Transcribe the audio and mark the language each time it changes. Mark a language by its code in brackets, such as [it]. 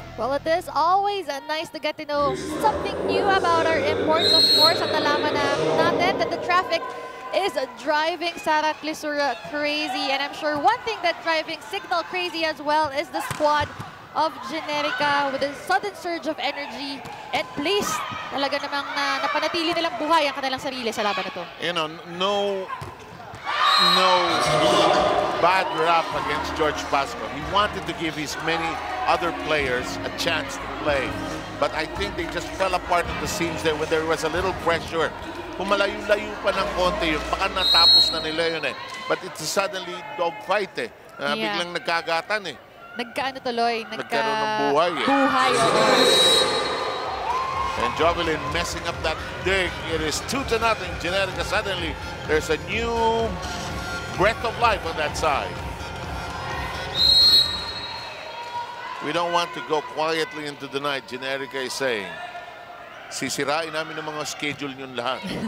[en] well, it is always nice to get to know something new about our imports. Of course, [tl] at nalaman na natin [en] that the traffic is driving Sara Clisura crazy. And I'm sure one thing that driving Cignal crazy as well is the squad of Generika with a sudden surge of energy and place. [tl] Talaga namang napanatili nilang buhay ang kanilang sarili sa laban na to. [en] You know, no bad rap against George Pasco. He wanted to give his many other players a chance to play. But I think they just fell apart at the seams there when there was a little pressure. [tl] Pumalayo-layo pa ng konti yun. Baka natapos na nila yun eh. [en] But it's suddenly dogfight eh. [tl] Biglang nagkagatan eh. Nagkaano tuloy? Nagkaroon ng buhay eh. Buhay, [en] And Jovelin messing up that dig. It is 2-0. Generika suddenly, there's a new breath of life on that side. We don't want to go quietly into the night, Generika is saying. [tl] Sisirain namin ng mga schedule yun lahat.